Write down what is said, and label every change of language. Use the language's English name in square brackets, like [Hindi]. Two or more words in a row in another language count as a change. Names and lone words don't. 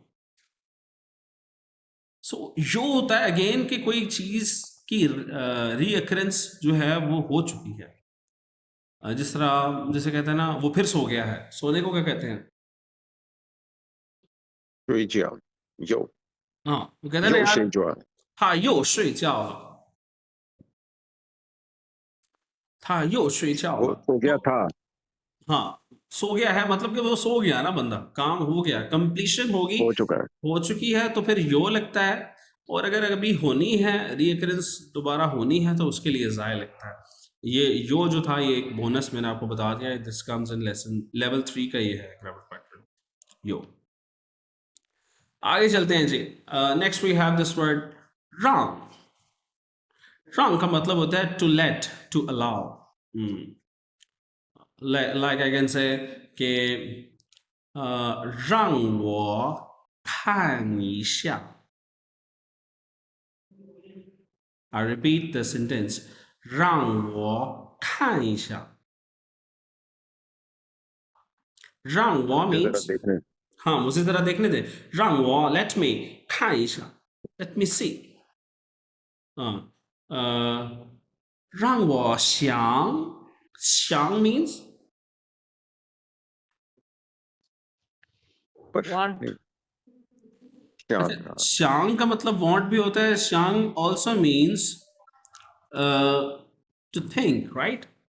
[Hindi] सो यो होता है अगेन कि कोई चीज की रीअकरेंस जो है वो हो चुकी है। जिस तरह, जैसे कहते हैं ना वो फिर सो गया है, सोने को क्या कहते हैं? [Chinese] 睡觉有 [Hindi] हाँ, वो कहते हैं ना [Chinese] 有 [Hindi] यार [Chinese] 睡觉他又睡觉了，他又睡觉 [Hindi] वो [Chinese] 了。 [Hindi] हो गया था हाँ, सो गया है मतलब कि वो सो गया ना बंदा, काम हो गया, कंप्लीशन होगी, हो चुका है हो चुकी है, तो फिर यो लगता है। और अगर अभी होनी है, रीअकरेंस दोबारा होनी है, तो उसके लिए ज़ाय लगता है। ये यो जो था, ये एक बोनस मैंने आपको बता दिया, [English] this comes in lesson level 3 [Hindi] का, ये है [English] grammar pattern [Hindi] यो। आगे चलते हैं जी। [English] next we have this word रांग। [Hindi] रांग का मतलब होता है [English] to let, to allow. like I can say [Chinese] 给让我看一下。 [English] I repeat the sentence, [Chinese] 让我看一下。让我 [Hindi] मुझे जरा [English] means [Hindi] देखने हाँ, मुझे जरा देखने दे। [Chinese] 让我 [English] let me [Chinese] 看一下 [English] let me see。 [Chinese] 让我想 means [Hindi] पर [English] Want. [Hindi] नहीं, क्या अच्छा, शांग का मतलब वांट भी होता है। शांग [English] also means to think, right?